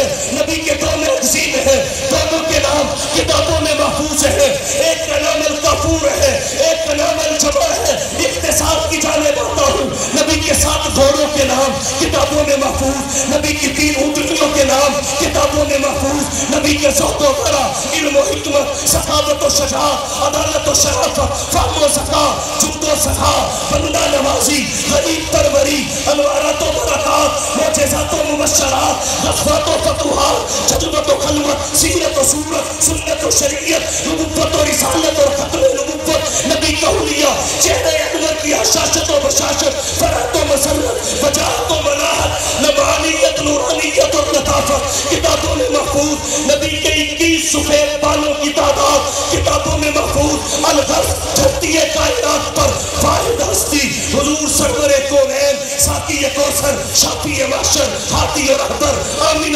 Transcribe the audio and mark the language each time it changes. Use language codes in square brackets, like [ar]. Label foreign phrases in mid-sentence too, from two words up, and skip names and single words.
[ur] نبی کے 2 عظیم ہیں، دونوں کے نام کتابوں میں محفوظ ہے۔ ایک کا نام الکافور ہے، ایک کا نام الجبا ہے۔ اختصار کی جانب آتا ہوں، نبی کے 7 گھوڑوں کے نام کتابوں میں محفوظ، نبی کی 3 اونٹنیوں کے نام کتابوں میں محفوظ، نبی کے ذوق و ورع، علم و حکمت، سخاوت و شجاعت، عدالت و شرافت، فهم و ذکاء، جود و سخا، بندہ نوازی، غریب پروری، انوارات و برکات، معجزات و مبشرات، غزوات و فتوحات، جذبت و خلوت، سیرت و صورت، سنت و شریعت، نبوت و رسالت اور ختم نبوت، نبی کا حلیہ، چہرہ انور کی حشاشت و بشاشت، فرحت و مسرت، وجاہت و مناحت، نبانیت، نورانیت اور لطافت کتابوں میں محفوظ، نبی کے 21 سفید بالوں کی تعداد کتابوں میں محفوظ، الغرض دھرتی کائنات پر واحد ہستی حضور سرور کونین، ساقی کوثر، شافی محشر، ہادی اور احبر، آمینہ